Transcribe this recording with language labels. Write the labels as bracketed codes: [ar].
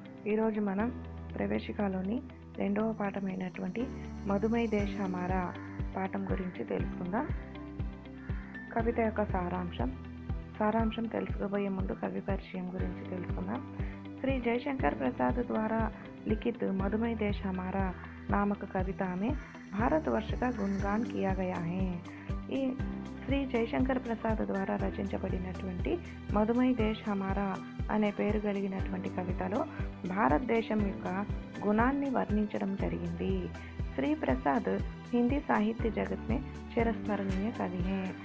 [te] ఈరోజు మనం ప్రవేశికలోని రెండవ పాఠమైనటువంటి మధుమై దేశ్ హమారా పాఠం గురించి తెలుసుకుందాం. కవిత యొక్క సారాంశం తెలుసుకోబోయే ముందు కవి పరిచయం గురించి తెలుసుకుందాం. [hi] శ్రీ జయశంकर प्रसाद द्वारा लिखित मधुमय देश हमारा नामक कविता में भारतवर्ष का गुणगान किया गया है. [te] ఈ శ్రీ జయశంकर ప్రసాద్ ద్వారా రచించబడినటువంటి మధుమై దేశ్ హమారా అనే పేరు కలిగినటువంటి కవితలో భారతదేశం యొక్క గుణాన్ని వర్ణించడం జరిగింది. [hi] శ్రీ ప్రసాద్ హిందీ సాహిత్య జగత్ మే చిరస్మరణీయ కవి హే.